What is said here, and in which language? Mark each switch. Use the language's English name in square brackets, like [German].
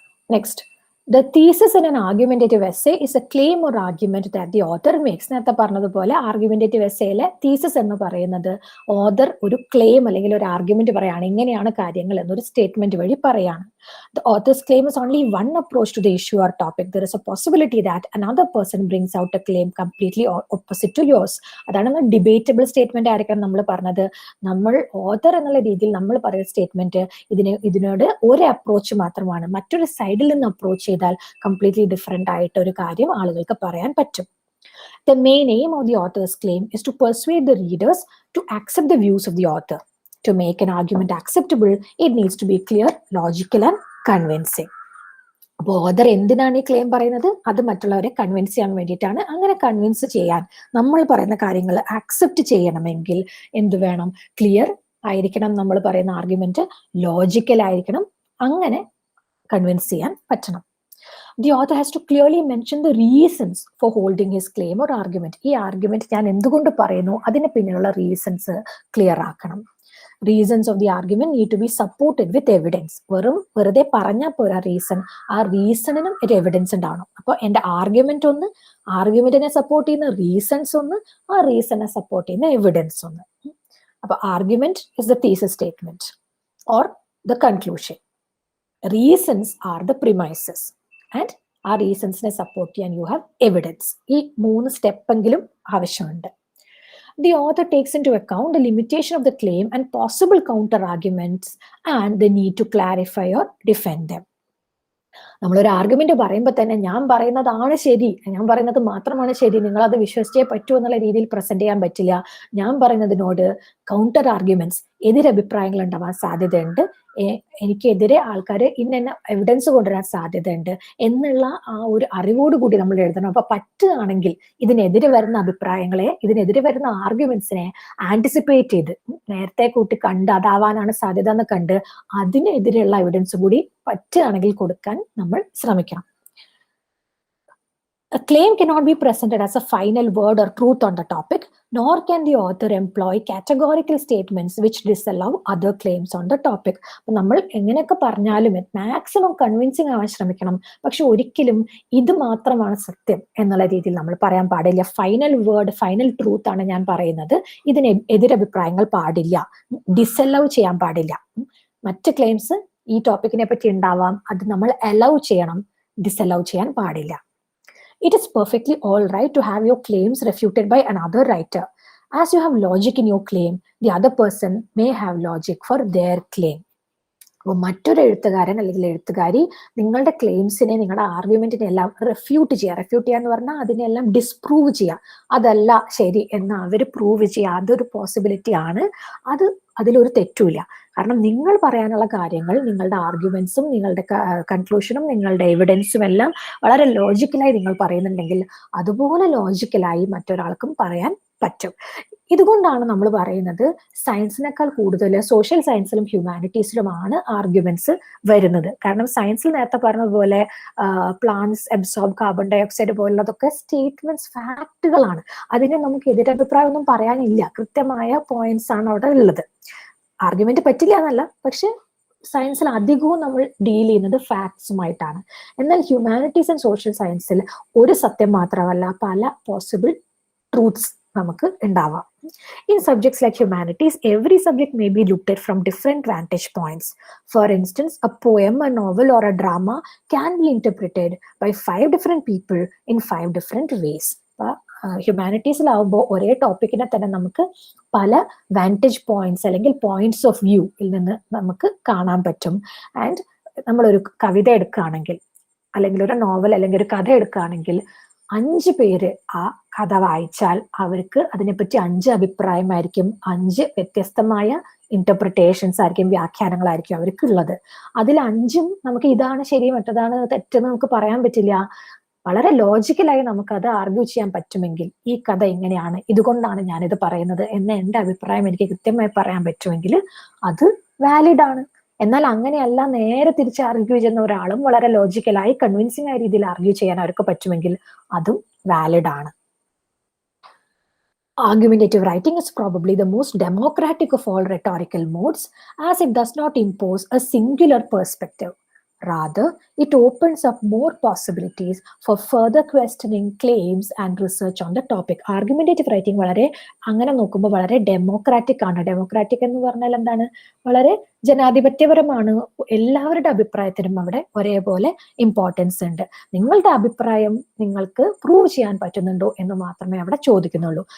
[English] Next, the thesis in an argumentative essay is a claim or argument that the author makes. [Malayalam] നേരത്തെ പറഞ്ഞതുപോലെ argumentative എസ്സേയിലെ thesis എന്ന് പറയുന്നത് author ഒരു claim അല്ലെങ്കിൽ ഒരു ആർഗ്യുമെന്റ് പറയാണ്, ഇങ്ങനെയാണ് കാര്യങ്ങൾ എന്നൊരു സ്റ്റേറ്റ്മെന്റ് വഴി പറയാണ്. [English] The author's claim is only one approach to the issue or topic. There is a possibility that another person brings out a claim completely opposite to yours. [Malayalam] അതാണ് ഡിബേറ്റബിൾ സ്റ്റേറ്റ്മെന്റ് ആയിരിക്കണം നമ്മൾ പറഞ്ഞത്. നമ്മൾ ഓഥർ എന്നുള്ള രീതിയിൽ നമ്മൾ പറയുന്ന സ്റ്റേറ്റ്മെന്റ് ഇതിനോട് ഒരു അപ്രോച്ച് മാത്രമാണ്, മറ്റൊരു സൈഡിൽ നിന്ന് അപ്രോച്ച് ചെയ്താൽ കംപ്ലീറ്റ്ലി ഡിഫറെന്റ് ആയിട്ട് ഒരു കാര്യം ആളുകൾക്ക് പറയാൻ പറ്റും. [English] The main aim of the author's claim is to persuade the readers to accept the views of the author. To make an argument acceptable, it needs to be clear, logical and convincing. [Malayalam] അപ്പോൾ author എന്തിനാണ് ഈ claim പറയുന്നത്? അത് മറ്റുള്ളവരെ convince ചെയ്യാൻ വേണ്ടിയിട്ടാണ്. അങ്ങനെ convince ചെയ്യാൻ, നമ്മൾ പറയുന്ന കാര്യങ്ങൾ ആക്സെപ്റ്റ് ചെയ്യണമെങ്കിൽ എന്ത് വേണം? ക്ലിയർ ആയിരിക്കണം നമ്മൾ പറയുന്ന ആർഗ്യുമെന്റ്, ലോജിക്കൽ ആയിരിക്കണം, അങ്ങനെ കൺവിൻസ് ചെയ്യാൻ പറ്റണം. [English] The author has to clearly mention the reasons for holding his claim or argument. [Malayalam] ഈ ആർഗ്യുമെന്റ് ഞാൻ എന്തുകൊണ്ട് പറയുന്നു, അതിന് പിന്നിലുള്ള റീസൺസ് ക്ലിയർ ആക്കണം. [English] Reasons of the argument need to be supported with evidence. [Malayalam] വെറുതെ പറഞ്ഞാൽ പോരാ റീസൺ, ആ റീസണിനും ഒരു എവിഡൻസ് ഉണ്ടാവണം. അപ്പോൾ എന്റെ ആർഗ്യുമെന്റ് ഒന്ന്, ആർഗ്യുമെന്റിനെ സപ്പോർട്ട് ചെയ്യുന്ന റീസൺസ് ഒന്ന്, ആ റീസണിനെ സപ്പോർട്ട് ചെയ്യുന്ന എവിഡൻസ് ഒന്ന്. [English] അപ്പൊ argument is the thesis statement or the conclusion. Reasons are the premises and [Malayalam] ആ റീസൺസിനെ സപ്പോർട്ട് ചെയ്യാൻ [English] You have evidence. [Malayalam] ഈ 3 സ്റ്റെപ്പെങ്കിലും ആവശ്യമുണ്ട്. [English] The author takes into account the limitation of the claim and possible counter arguments and the need to clarify or defend them. [Malayalam] നമ്മളൊരു argument പറയുമ്പോൾ തന്നെ ഞാൻ പറയുന്നതാണ് ശരി, ഞാൻ പറയുന്നത് മാത്രമാണ് ശരി, നിങ്ങൾ അത് വിശ്വസിച്ചേ പറ്റൂ എന്നുള്ള രീതിയിൽ പ്രസന്റ് ചെയ്യാൻ പറ്റില്ല. ഞാൻ പറയുന്നതിനോട് കൗണ്ടർ ആർഗ്യുമെന്റ്സ്, എതിരഭിപ്രായങ്ങൾ ഉണ്ടാവാൻ സാധ്യതയുണ്ട്, എനിക്കെതിരെ ആൾക്കാർ ഇന്ന എവിഡൻസ് കൊണ്ടുവരാൻ സാധ്യതയുണ്ട് എന്നുള്ള ആ ഒരു അറിവോട് കൂടി നമ്മൾ എഴുതണം. അപ്പൊ പറ്റുകയാണെങ്കിൽ ഇതിനെതിരെ വരുന്ന അഭിപ്രായങ്ങളെ, ഇതിനെതിരെ വരുന്ന ആർഗ്യുമെന്റ്സിനെ ആന്റിസിപ്പേറ്റ് ചെയ്ത് നേരത്തെ കൂട്ടി കണ്ട് അതാവാനാണ് സാധ്യത എന്ന് കണ്ട് അതിനെതിരെയുള്ള എവിഡൻസ് കൂടി പറ്റുകയാണെങ്കിൽ കൊടുക്കാൻ നമ്മൾ ശ്രമിക്കണം. [English] A claim cannot be presented as a final word or truth on the topic, nor can the author employ categorical statements which disallow other claims on the topic. [Malayalam] നമ്മൾ എങ്ങനെയൊക്കെ പറഞ്ഞാലും മാക്സിമം കൺവിൻസിങ് ആവാൻ ശ്രമിക്കണം, പക്ഷെ ഒരിക്കലും ഇത് മാത്രമാണ് സത്യം എന്നുള്ള രീതിയിൽ നമ്മൾ പറയാൻ പാടില്ല. ഫൈനൽ വേർഡ്, ഫൈനൽ ട്രൂത്ത് ആണ് ഞാൻ പറയുന്നത്, ഇതിന് എതിരഭിപ്രായങ്ങൾ പാടില്ല, ഡിസലവ് ചെയ്യാൻ പാടില്ല. മറ്റ് ക്ലെയിംസ് ഈ ടോപ്പിക്കിനെ പറ്റി ഉണ്ടാവാം, അത് നമ്മൾ അലൗ ചെയ്യണം, ഡിസലവ് ചെയ്യാൻ പാടില്ല. [English] It is perfectly all right to have your claims refuted by another writer. As you have logic in your claim, the other person may have logic for their claim. [Malayalam] അപ്പോൾ മറ്റൊരു എഴുത്തുകാരൻ അല്ലെങ്കിൽ എഴുത്തുകാരി നിങ്ങളുടെ ക്ലെയിംസിനെ, നിങ്ങളുടെ ആർഗ്യുമെന്റിനെ എല്ലാം റെഫ്യൂട്ട് ചെയ്യുക. റെഫ്യൂട്ട് ചെയ്യാന്ന് പറഞ്ഞാൽ അതിനെല്ലാം ഡിസ്പ്രൂവ് ചെയ്യുക, അതല്ല ശരി എന്ന് അവർ പ്രൂവ് ചെയ്യുക. അതൊരു പോസിബിലിറ്റി ആണ്, അതിലൊരു തെറ്റുമില്ല. കാരണം നിങ്ങൾ പറയാനുള്ള കാര്യങ്ങൾ, നിങ്ങളുടെ ആർഗ്യുമെന്റ്സും നിങ്ങളുടെ കൺക്ലൂഷനും നിങ്ങളുടെ എവിഡൻസും എല്ലാം വളരെ ലോജിക്കലായി നിങ്ങൾ പറയുന്നുണ്ടെങ്കിൽ അതുപോലെ ലോജിക്കലായി മറ്റൊരാൾക്കും പറയാൻ പറ്റും. ഇതുകൊണ്ടാണ് നമ്മൾ പറയുന്നത് സയൻസിനേക്കാൾ കൂടുതൽ സോഷ്യൽ സയൻസിലും ഹ്യൂമാനിറ്റീസിലുമാണ് ആർഗ്യുമെന്റ്സ് വരുന്നത്. കാരണം സയൻസിൽ നേരത്തെ പറഞ്ഞതുപോലെ [English] plants absorb carbon dioxide [Malayalam] പോലുള്ളതൊക്കെ statements, ഫാക്ടുകളാണ്. അതിന് നമുക്ക് എതിരഭിപ്രായം ഒന്നും പറയാനില്ല, കൃത്യമായ പോയിന്റ്സ് ആണ് അവിടെ ഉള്ളത്. ആർഗ്യുമെന്റ് പറ്റില്ല എന്നല്ല, പക്ഷെ സയൻസിൽ അധികവും നമ്മൾ ഡീൽ ചെയ്യുന്നത് ഫാക്ട്സുമായിട്ടാണ്. എന്നാൽ ഹ്യൂമാനിറ്റീസ് ആൻഡ് സോഷ്യൽ സയൻസിൽ ഒരു സത്യം മാത്രമല്ല, പല പോസിബിൾ ട്രൂത്ത്സ് നമുക്ക് ഉണ്ടാവാം. [English] In subjects like humanities, every subject may be looked at from different vantage points. For instance, a poem, a novel or a drama can be interpreted by 5 different people in 5 different ways. [Malayalam] ഹ്യൂമാനിറ്റീസിലാവുമ്പോൾ ഒരേ ടോപ്പിക്കിനെ തന്നെ നമുക്ക് പല vantage points അല്ലെങ്കിൽ points of വ്യൂയിൽ നിന്ന് നമുക്ക് കാണാൻ പറ്റും. And നമ്മളൊരു കവിത എടുക്കുകയാണെങ്കിൽ അല്ലെങ്കിൽ ഒരു നോവൽ അല്ലെങ്കിൽ ഒരു കഥ എടുക്കുകയാണെങ്കിൽ 5 പേര് ആ കഥ വായിച്ചാൽ അവർക്ക് അതിനെപ്പറ്റി 5 അഭിപ്രായമായിരിക്കും, 5 വ്യത്യസ്തമായ ഇന്റർപ്രിട്ടേഷൻസ് ആയിരിക്കും, വ്യാഖ്യാനങ്ങളായിരിക്കും അവർക്കുള്ളത്. അതിൽ 5ഉം നമുക്ക് ഇതാണ് ശരി മറ്റതാണ് തെറ്റെന്ന് നമുക്ക് പറയാൻ പറ്റില്ല. വളരെ ലോജിക്കലായി നമുക്കത് ആർഗ്യൂ ചെയ്യാൻ പറ്റുമെങ്കിൽ, ഈ കഥ ഇങ്ങനെയാണ്, ഇതുകൊണ്ടാണ് ഞാനിത് പറയുന്നത് എന്ന എന്റെ അഭിപ്രായം എനിക്ക് കൃത്യമായി പറയാൻ പറ്റുമെങ്കിൽ അത് വാലിഡ് ആണ്. എന്നാൽ അങ്ങനെയല്ല, നേരെ തിരിച്ച് ആർഗ്യൂ ചെയ്യുന്ന ഒരാളും വളരെ ലോജിക്കലായി കൺവിൻസിംഗ് ആയ രീതിയിൽ ആർഗ്യൂ ചെയ്യാൻ അവർക്ക് പറ്റുമെങ്കിൽ അതും വാലിഡ് ആണ്. [English] Argumentative writing is probably the most democratic of all rhetorical modes, as it does not impose a singular perspective. Rather, it opens up more possibilities for further questioning claims and research on the topic. [Malayalam] Argumentative writing വളരെ അങ്ങനെ നോക്കുമ്പോൾ വളരെ democratic ആണ്. Democratic എന്ന് പറഞ്ഞാൽ എന്താണ്? വളരെ ജനാധിപത്യപരമാണ്. എല്ലാവരുടെ അഭിപ്രായത്തിനും അവിടെ ഒരേപോലെ ഇമ്പോർട്ടൻസ് ഉണ്ട്. നിങ്ങളുടെ അഭിപ്രായം നിങ്ങൾക്ക് പ്രൂവ് ചെയ്യാൻ പറ്റുന്നുണ്ടോ എന്ന് മാത്രമേ അവിടെ ചോദിക്കുന്നുള്ളൂ.